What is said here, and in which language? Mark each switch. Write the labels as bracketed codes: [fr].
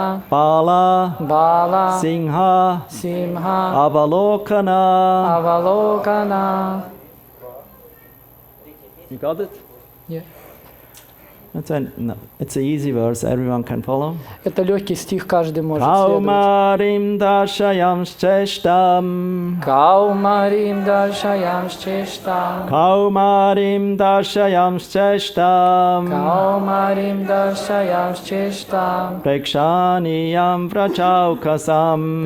[sa] баала-симмхаавалоканаха. [en] You got it? Yeah. It's an easy verse, everyone can follow. [ru] Это легкий стих, каждый может следовать. [sa] Каумаариимм дарщайаммщ чештьяамм. Каумаариим дарщайаммщ чештьяамм. Каумаариимм дарщайаммщ чештьяамм. Каумаариим дарщайаммщ чештьяамм. прекшаньиийаамм враджа-окасаам.